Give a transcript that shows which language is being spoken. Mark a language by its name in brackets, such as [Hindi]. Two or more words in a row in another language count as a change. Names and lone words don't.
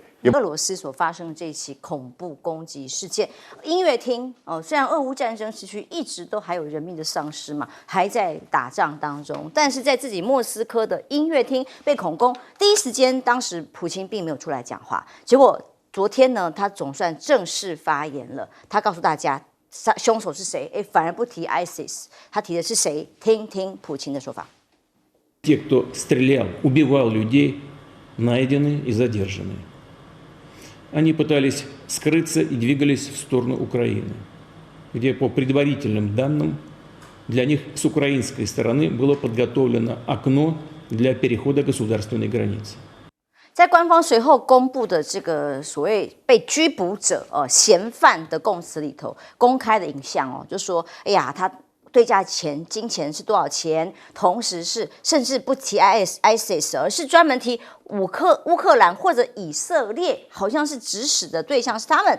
[Chinese] 俄罗斯所发生的这起恐怖攻击事件，音乐厅虽然俄乌战争时期一直都还有人命的丧失嘛，还在打仗当中，但是在自己莫斯科的音乐厅被恐攻，第一时间当时普京并没有出来讲话，结果昨天呢，他总算正式发言了，他告诉大家凶手是谁，反而不提 ISIS， 他提的是谁？听听普京的说法。 [Russian] Те, кто стрелял, убивал людей, найдены и задержаны. Они пытались скрыться и двигались в сторону Украины, где, по предварительным данным, для них с украинской стороны было подготовлено окно для перехода государственной границы. [Chinese] 在官方随后公布的这个所谓被拘捕者嫌犯的供词里头，公开的影像就说，哎呀，他对价金钱是多少钱？同时是甚至不提 ISIS， 而是专门提乌克兰或者以色列，好像是指使的对象是他们。